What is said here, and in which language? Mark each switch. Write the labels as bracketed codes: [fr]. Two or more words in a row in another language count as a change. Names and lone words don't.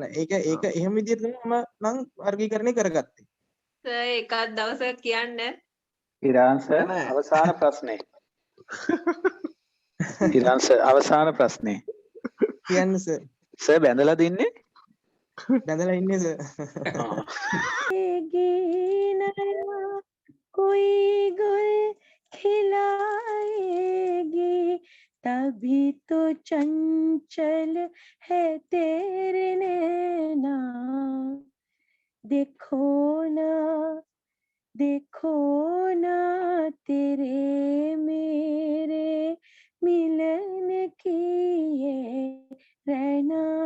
[si] ඒක එහෙම විදිහට තමයි මම නම් වර්ගීකරණය කරගත්තේ. සර් එකක් දවසක් කියන්න. ඉරාන්ස අවසාන ප්‍රශ්නේ. ඉරාන්ස අවසාන ප්‍රශ්නේ. කියන්න සර්. සර් බැඳලා දින්නේ? බැඳලා ඉන්නේ සර්. [hi] कोई गुल खिलाएगी तभी तो चंचल है तेरे नैना देखो ना तेरे मेरे मिलन की ये रहना